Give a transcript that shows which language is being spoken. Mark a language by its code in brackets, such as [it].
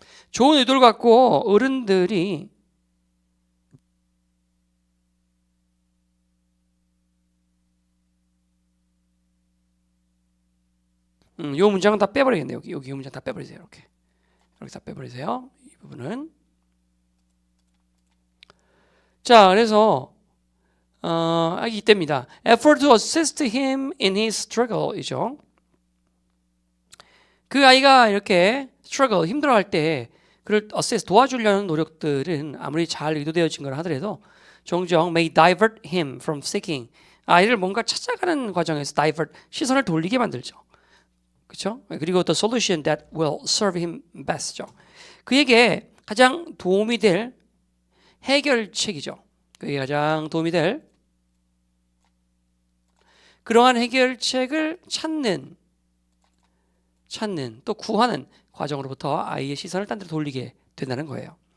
[ko] 좋은 의도를 갖고 어른들이 요 문장은 다 빼버리겠네요. 여기 문장 다 빼버리세요. 이렇게 다 빼버리세요. 이 부분은 자 그래서 이때입니다. [en] Effort to assist him in his struggle이죠. [ko] 그 아이가 이렇게 struggle 힘들어할 때 그를 assist 도와주려는 노력들은 아무리 잘 의도되어진 걸 하더라도 종종 [en] may divert him from seeking [ko] 아이를 뭔가 찾아가는 과정에서 divert 시선을 돌리게 만들죠. 그렇죠? [en] 그리고 the solution that will serve him best죠. [ko] 그에게 가장 도움이 될 해결책이죠. 그게 가장 도움이 될 그러한 해결책을 찾는 또 구하는 과정으로부터 아이의 시선을 딴 데로 돌리게 된다는 거예요.